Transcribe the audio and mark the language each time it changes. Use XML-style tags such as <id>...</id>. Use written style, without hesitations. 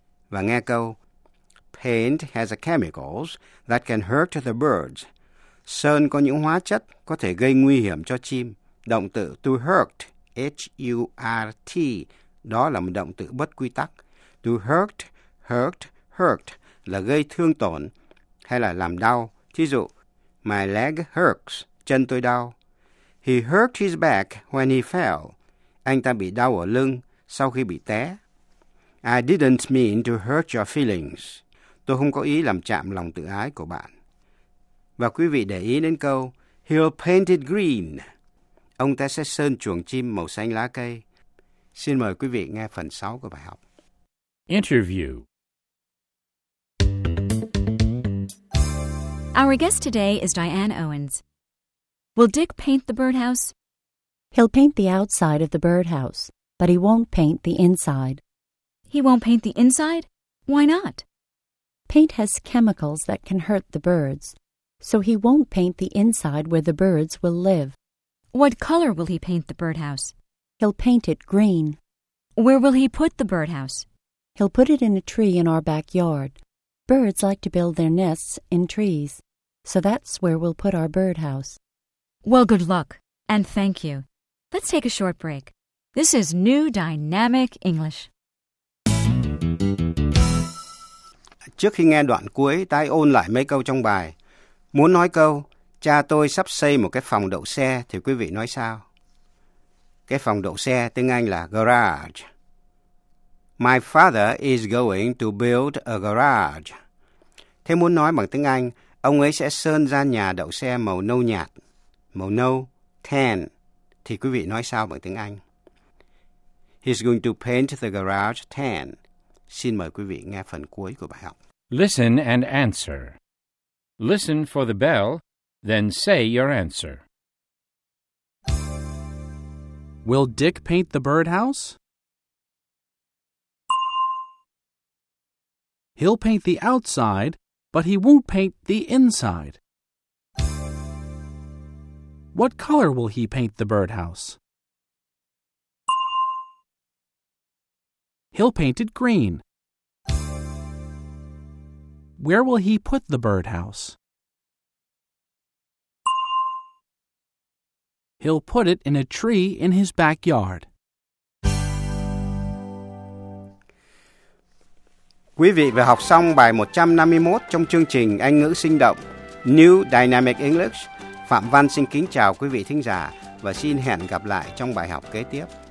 <vi>Và nghe câu:</vi> <en>Paint has a chemicals that can hurt the birds.</en> <vi>Sơn có những hóa chất có thể gây nguy hiểm cho chim. Động từ to hurt, H-U-R-T, đó là một động từ bất quy tắc. To hurt, hurt, hurt là gây thương tổn hay là làm đau. Thí dụ: My leg hurts, chân tôi đau.</vi> <en>He hurt his back when he fell.</en> <vi>Anh ta bị đau ở lưng sau khi bị té.</vi> <en>I didn't mean to hurt your feelings.</en> <vi>Tôi không có ý làm chạm lòng tự ái của bạn. Và quý vị để ý đến câu</vi> <en>He'll paint it green.</en> <vi>Ông ta sẽ sơn chuồng chim màu xanh lá cây. Xin mời quý vị nghe phần 6 của bài học.</vi> <en>Interview. Our guest today is Diane Owens. Will Dick paint the birdhouse? He'll paint the outside of the birdhouse, but he won't paint the inside. He won't paint the inside? Why not? Paint has chemicals that can hurt the birds, so he won't paint the inside where the birds will live. What color will he paint the birdhouse? He'll paint it green. Where will he put the birdhouse? He'll put it in a tree in our backyard. Birds like to build their nests in trees, so that's where we'll put our birdhouse. Well, good luck, and thank you. Let's take a short break. This is New Dynamic English.</en> <vi>Trước khi nghe đoạn cuối, ta hãy ôn lại mấy câu trong bài. Muốn nói câu, cha tôi sắp xây một cái phòng đậu xe, thì quý vị nói sao? Cái phòng đậu xe tiếng Anh là garage.</vi> <en>My father is going to build a garage.</en> <vi>Thế muốn nói bằng tiếng Anh, ông ấy sẽ sơn ra nhà đậu xe màu nâu nhạt. Màu nâu, tan, thì quý vị nói sao bằng tiếng Anh?</vi> <en>He's going to paint the garage tan.</en> <vi>Xin mời quý vị nghe phần cuối của bài học.</vi> <en>Listen and answer. Listen for the bell, then say your answer. Will Dick paint the birdhouse? He'll paint the outside, but he won't paint the inside. What color will he paint the birdhouse? He'll paint it green. Where will he put the birdhouse? He'll put it in a tree in his backyard.</en> <vi>Quý vị vừa học xong bài 151 trong chương trình Anh ngữ sinh động New Dynamic English. Phạm Văn xin kính chào quý vị thính giả và xin hẹn gặp lại trong bài học kế tiếp.</vi>